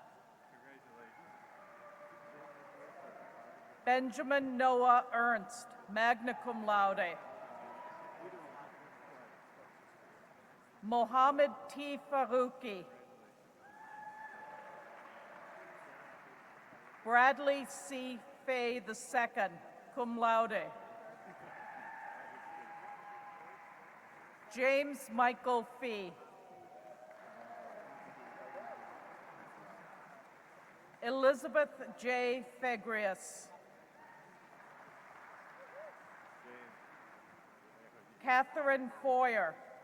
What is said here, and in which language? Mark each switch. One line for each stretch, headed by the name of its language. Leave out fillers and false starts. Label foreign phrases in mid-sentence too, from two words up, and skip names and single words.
English: Benjamin Noah Ernst,
Latin: magna cum laude.
English: Mohammed T. Faruqi. Bradley C. Fay II,
Latin: cum laude.
English: James Michael Fee. Elizabeth J. Fegrius. Catherine Foyer.